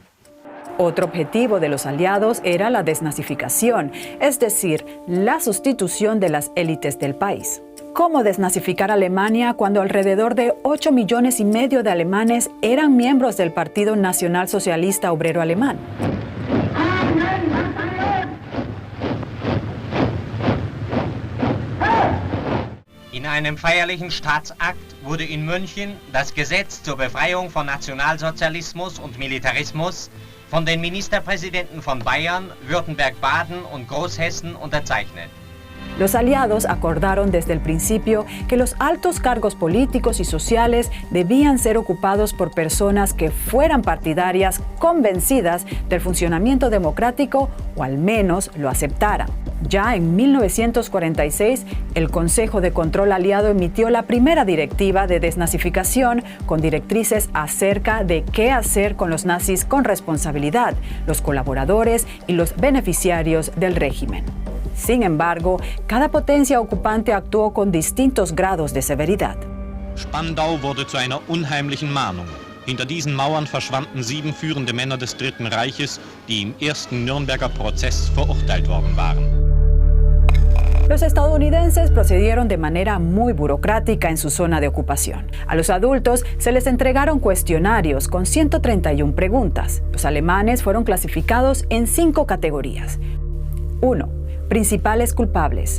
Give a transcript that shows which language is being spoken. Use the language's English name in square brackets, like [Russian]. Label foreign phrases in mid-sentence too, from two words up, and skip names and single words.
[Spanish] Otro objetivo de los aliados era la desnazificación, es decir, la sustitución de las élites del país. ¿Cómo desnazificar Alemania cuando alrededor de 8,5 millones de alemanes eran miembros del Partido Nacional Socialista Obrero Alemán? [German] In einem feierlichen Staatsakt wurde in München das Gesetz zur Befreiung von Nationalsozialismus und Militarismus von den Ministerpräsidenten von Bayern, Württemberg-Baden und Großhessen unterzeichnet. [Spanish] Los aliados acordaron desde el principio que los altos cargos políticos y sociales debían ser ocupados por personas que fueran partidarias convencidas del funcionamiento democrático o al menos lo aceptaran. Ya en 1946, el Consejo de Control Aliado emitió la primera directiva de desnazificación con directrices acerca de qué hacer con los nazis con responsabilidad, los colaboradores y los beneficiarios del régimen. Sin embargo, cada potencia ocupante actuó con distintos grados de severidad. [German] Spandau wurde zu einer unheimlichen Mahnung. Hinter diesen Mauern verschwanden 7 führende Männer des Dritten Reiches, die im ersten Nürnberger Prozess verurteilt worden waren. [Spanish] Los estadounidenses procedieron de manera muy burocrática en su zona de ocupación. A los adultos se les entregaron cuestionarios con 131 preguntas. Los alemanes fueron clasificados en 5 categorías. 1. Principales culpables.